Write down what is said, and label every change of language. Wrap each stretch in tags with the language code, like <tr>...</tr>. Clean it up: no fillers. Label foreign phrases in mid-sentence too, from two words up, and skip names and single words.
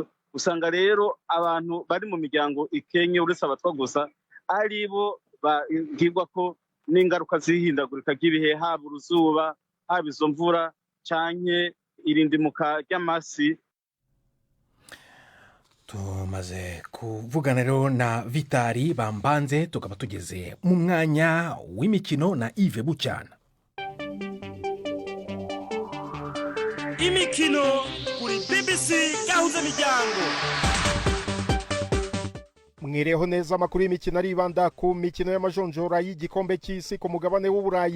<rn>Usanga rero abantu bari mu miryango ikenye uretse abatwa gusa aribo bagirwa ko n'ingaruka zihindagurika ry'ibihe, haba uruzuba, haba izo mvura canke irindimuka ry'amasi. Tumaze kuvugana rero na Vitali Bambanze, tukaba tugeze mu mwanya w'imikino na Yves Bucyana. Imikino kuri BBC gahuza miryango. Mwireho neza amakuru y'imikino aribanda ku mikino y'amajonjora y'igikombe cy'isi ku mugabane w'Uburayi.</rn>